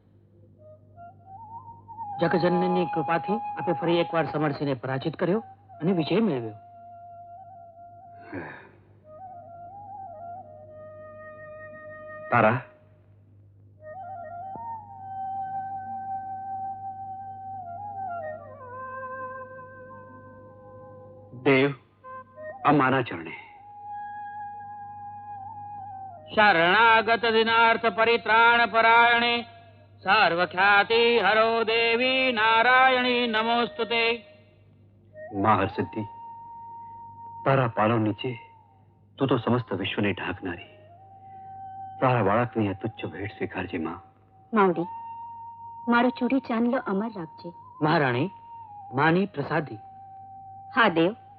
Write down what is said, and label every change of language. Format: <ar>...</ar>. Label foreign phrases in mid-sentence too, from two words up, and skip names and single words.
<gu>જગજનની કૃપાથી આપે ફરી એક વાર સમરસિંહને પરાજિત કર્યો અને વિજય મેળવ્યો। તારા દેવ અમારા ચરણે</gu> <sa>शरणागत दिनार्थ परित्राण परायणे सर्वख्याति हरो देवी नारायणी नमोस्तुते।</sa> <gu>માં હર સિદ્ધિ તારા પાલો નીચે તું તો સમસ્ત વિશ્વ ને ઢાંકનારી તારા બાળકની આ તુચ્છ ભેટ સ્વીકારજે માં। માવડી મારો ચૂડી ચાંદલો અમર રાખજે। મહારાણી માની પ્રસાદી। હા દેવ।</gu>